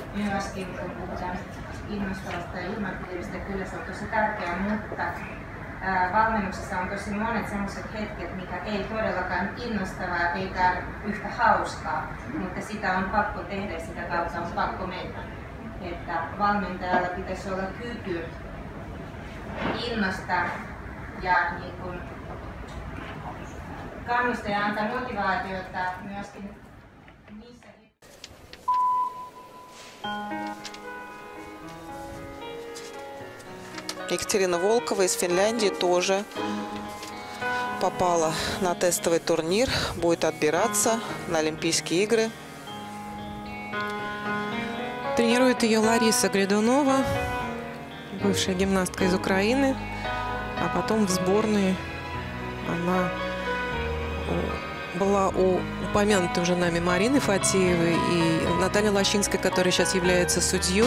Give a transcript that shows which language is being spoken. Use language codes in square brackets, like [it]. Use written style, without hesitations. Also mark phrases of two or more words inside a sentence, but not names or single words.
[fi] Myöskin kun puhutaan innostavasta ja ilmapiiristä, kyllä se on tosi tärkeää, mutta valmennuksessa on tosi monet sellaiset hetket, mikä ei todellakaan innostavaa eikä yhtä hauskaa, mutta sitä on pakko tehdä ja sitä kautta on pakko mennä. Että valmentajalla pitäisi olla kyky innostaa ja niin kun kannustaa ja antaa motivaatiota myöskin niissä. [ru] Екатерина Волкова из Финляндии тоже попала на тестовый турнир, будет отбираться на Олимпийские игры. Тренирует ее Лариса Гридунова, бывшая гимнастка из Украины, а потом в сборной она была у упомянутой уже нами Марины Фатеевой и Натальи Лощинской, которая сейчас является судьей.